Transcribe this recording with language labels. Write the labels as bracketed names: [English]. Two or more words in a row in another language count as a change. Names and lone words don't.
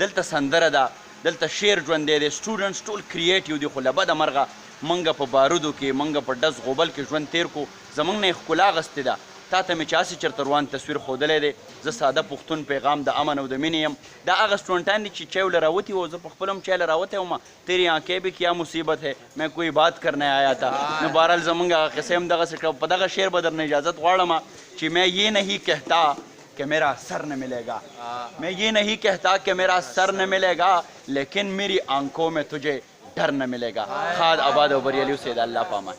[Pashto] دلته سندره ده، دلته شعر ژوندی دی، سټوډنټس ټول کریټیو دي، خو له بده مرغه موږ په بارودو کې موږ په ډز غوبل کې ژوند تیر کو. زموږ نه یې ښکلا اخیستې ده. تا ته مې چې هسې چېرته روان تصویر ښودلی دی. زه ساده پښتون پیغام د امن او د مینې یم. دا هغه سټوډنټان دي چې چای له راوتي وو، زه په خپله هم چای له راوتی وم. [Urdu] تیری آنکھیں بھی کیا مصیبت ہے میں کوئی بات کرنے آیا تھا. [Pashto] نو بهرحال زموږ هغه قصې هم دغسې کړه. په دغه شعر به درنه اجازت غواړم چې [Urdu] میں یہ نہیں کہتا کہ میرا سر نہ ملے گا، میں یہ نہیں کہتا کہ میرا سر نہ ملے گا، لیکن میری آنکھوں میں تجھے ڈر نہ ملے گا. خاد آباد و بریلی سید اللہ پاما.